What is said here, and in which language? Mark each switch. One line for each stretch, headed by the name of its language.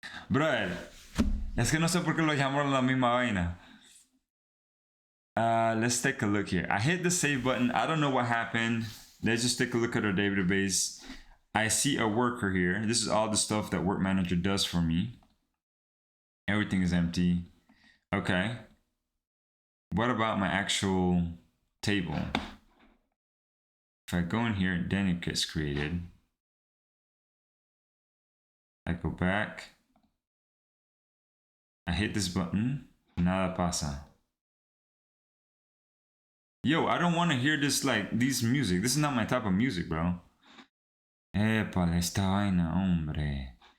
Spanish: Brother, es que no sé por qué lo llamaron la misma vaina.
English: Let's take a look here. I hit the save button. I don't know what happened. Let's just take a look at our database. I see a worker here. This is all the stuff that Work Manager does for me. Everything is empty. Okay. What about my actual table? If I go in here, then it gets created. I go back. I hit this button.
Spanish: Nada pasa.
English: Yo, I don't want to hear this, like, these music. This is not my type of music, bro.
Spanish: Épale, esta vaina, hombre.